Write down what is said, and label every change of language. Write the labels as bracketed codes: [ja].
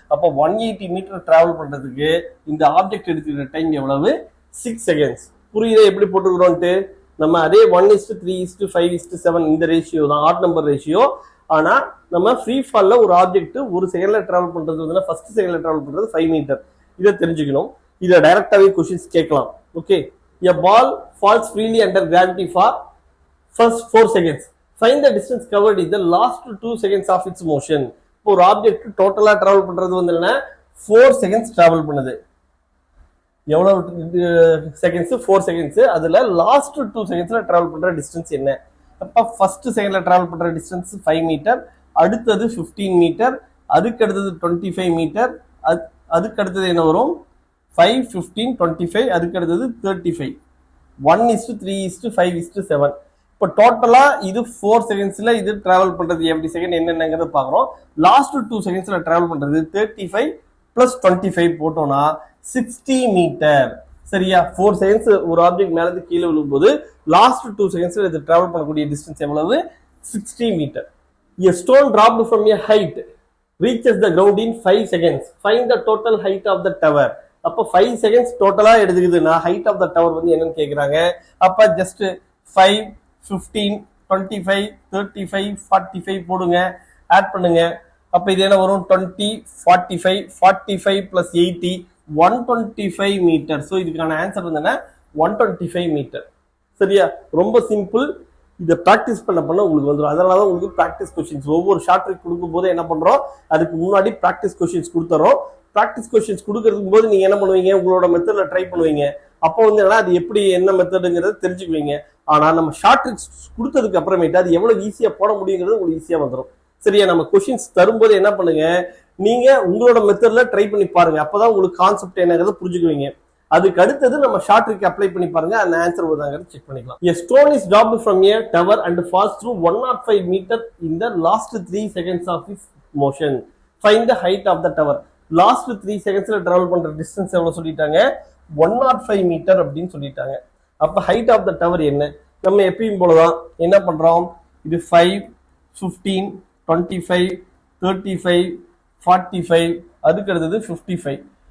[ta] அப்ப 180 metre travel பண்றதுக்கு இந்த ஆப்ஜெக்ட் எடுத்துக்கிற டைம் எவ்வளவு, 6 செகண்ட்ஸ். புரியுதா எப்படி போட்டுக்கிறோம்ட்டு? நம்ம அதே 1:3:5:7 இந்த ரேஷியோ தான், ஆட் நம்பர் ரேஷியோ. ஆனா நம்ம ஃப்ரீ ஃபால்ல ஒரு ஆப்ஜெக்ட் ஒரு செகண்ட்ல டிராவல் பண்றது வந்து ஃபர்ஸ்ட் செகண்ட்ல டிராவல் பண்றது 5 மீட்டர். இதை தெரிஞ்சுக்கணும். இதை டைரக்டாவே क्वेश्चंस கேட்கலாம். Okay. [en] A ball falls freely under gravity for first 4 seconds. Find the distance covered in the last 2 seconds of its motion. [ta] ஒரு ஆப்ஜெக்ட் டோட்டலா டிராவல் பண்றது வந்து என்ன, 4 செகண்ட்ஸ் டிராவல் பண்ணுது. எவ்வளவு செகண்ட்ஸ், 4 செகண்ட்ஸ். அதுல லாஸ்ட் 2 செகண்ட்ஸ்ல டிராவல் பண்ற டிஸ்டன்ஸ் என்ன? அப்ப ஃபர்ஸ்ட் செகண்ட்ல டிராவல் பண்ற டிஸ்டன்ஸ் 5 மீட்டர், அடுத்தது 15 மீட்டர், அதுக்கு அடுத்தது 25 மீட்டர், அதுக்கு அடுத்தது என்ன வரும், 5 15 25, அதுக்கு அடுத்தது 35. 1:3:5:7. இப்போ டோட்டலா இது 4 செகண்ட்ஸ்ல இது டிராவல் பண்றது எவ்ரி செகண்ட் என்னென்னங்கிறத பாக்குறோம். லாஸ்ட் 2 செகண்ட்ஸ்ல டிராவல் பண்றது 35 + 25 போட்டோம்னா 60 மீட்டர். சரியா? 4 செகண்ட்ஸ் ஒரு ஆப்ஜெக்ட் மேல இருந்து கீழே விழும்போது லாஸ்ட் 2 செகண்ட்ஸ்ல இது டிராவல் பண்ணக்கூடிய டிஸ்டன்ஸ் எவ்வளவு, 60 metre. [en] A stone dropped from a height reaches the ground in 5 seconds. Find the total height of the tower. [ta] அப்ப 5 செகண்ட்ஸ் டோட்டலா எடுத்துக்குதுன்னா ஹைட் ஆஃப் த டவர் வந்து என்னன்னு கேக்குறாங்க. அப்ப ஜஸ்ட் 5 15 25 35 45 போடுங்க, ஆட் பண்ணுங்க. அப்ப இது என்ன வரும், 20 45 45 + 80 125 மீட்டர். சோ இதுக்கான ஆன்சர் வந்து என்ன, 125 மீட்டர். சரியா? ரொம்ப சிம்பிள். இதை பிராக்டிஸ் பண்ண உங்களுக்கு வந்துடும். அதனாலதான் உங்களுக்கு பிராக்டிஸ் கொஸ்டின்ஸ் ஒவ்வொரு ஷார்ட் ட்ரிக் கொடுக்கும் போது என்ன பண்றோம், அதுக்கு முன்னாடி பிராக்டிஸ் கொஸ்டின்ஸ் கொடுத்துறோம். பிராக்டிஸ் கொஸ்டின்ஸ் கொடுக்கறதுக்கு போது நீங்க என்ன பண்ணுவீங்க, உங்களோட மெத்தட்ல ட்ரை பண்ணுவீங்க. அப்போ வந்து அது எப்படி என்ன மெத்தடுங்கிறத தெரிஞ்சுக்குவீங்க. ஆனா நம்ம ஷார்ட் ட்ரிக்ஸ் கொடுத்ததுக்கு அப்புறமேட்டு அது எவ்வளவு ஈஸியா போட முடியுங்கிறது உங்களுக்கு ஈஸியா வந்துடும். சரியா? நம்ம கொஸ்டின்ஸ் தரும்போது என்ன பண்ணுங்க, நீங்க உங்களோட மெத்தட்ல ட்ரை பண்ணி பாருங்க. அப்பதான் உங்களுக்கு கான்செப்ட் என்னங்கிறத புரிஞ்சுக்குவீங்க. அதுக்கு அடுத்தது நம்ம ஷார்ட் ட்ரிக் அப்ளை பண்ணி பாருங்க, அந்த ஆன்சர் வருதாங்கிறத செக் பண்ணிக்கலாம். [en] A stone is dropped from a tower and falls through 105 meter in the last 3 seconds of its motion. Find the height of the tower. [ta] Last 3 செகண்ட்ஸ்ல travel பண்ற distance எவ்வளவு சொல்லிட்டாங்க, 105 metre அப்படின்னு சொல்லிட்டாங்க. அப்ப ஹைட் ஆஃப் த டவர் என்ன, நம்ம எப்பயும் போலதான் என்ன பண்றோம், இது 5 15 25 35 45, அதுக்கு அடுத்தது 55.